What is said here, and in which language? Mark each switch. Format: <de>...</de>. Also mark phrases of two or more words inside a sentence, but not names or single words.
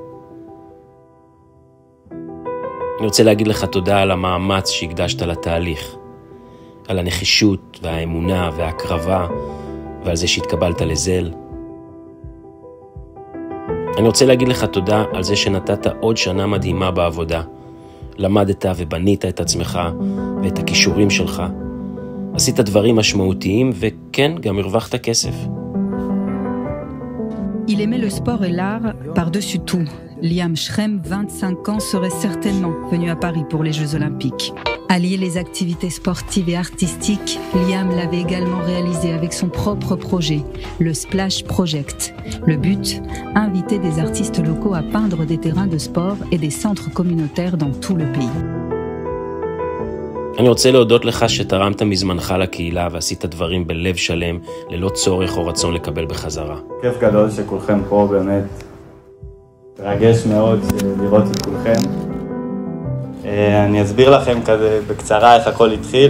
<he>אני רוצה להגיד לך תודה על המאמץ שהקדשת לתהליך, על הנחישות והאמונה וההקרבה ועל זה שהתקבלת לזל. אני רוצה להגיד לך תודה על זה שנתת עוד שנה מדהימה בעבודה, למדת ובנית את עצמך ואת הכישורים שלך, עשית דברים משמעותיים וכן, גם הרווחת כסף.</he> <fr>Il aimait le sport et l'art par-dessus tout. Liam Schrem, 25 ans, serait certainement venu à Paris pour les Jeux Olympiques. Allier les activités sportives et artistiques, Liam l'avait également réalisé avec son propre projet, le Splash Project. Le but, inviter des artistes locaux à peindre des terrains de sport et des centres communautaires dans tout le pays.</fr> <he>אני רוצה להודות לך שתרמת מזמנך לקהילה ועשית דברים בלב שלם, ללא צורך או רצון לקבל בחזרה. כיף גדול שכולכם פה, באמת מרגש מאוד לראות את כולכם. אני אסביר לכם כזה בקצרה איך הכל התחיל.</he>